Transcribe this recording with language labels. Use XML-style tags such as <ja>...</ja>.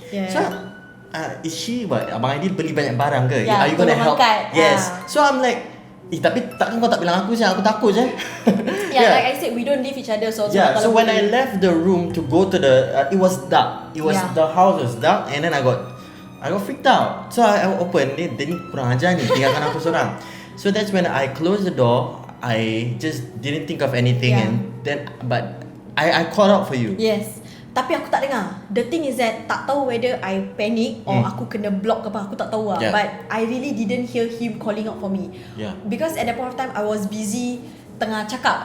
<en>So is she what?</en> <ms>Abang Aidil beli banyak barang ke?</ms> <en>Are you gonna help? Yes. So I'm like,</en> <ms>tapi takkan kau tak bilang aku je? Aku takut je.</ms> <en>Like I said, we don't leave each other. So so when I left the room to go to the, it was dark. The house was dark, and then I got freaked out. So I opened.</en> <ms>Dia ni kurang ajar ni, tinggalkan aku seorang.</ms> <en>So that's when I closed the door. I just didn't think of anything, and then but I called out for you. Yes.</en> <ms>Tapi aku tak dengar.</ms> <en>The thing is that</en> <ms>tak tahu</ms> <en>whether I panic or</en> <ms>aku kena block ke apa, aku tak tahu lah.</ms> <en>But I really didn't hear him calling out for me. Because at that point of time I was busy</en> <ms>tengah cakap.</ms>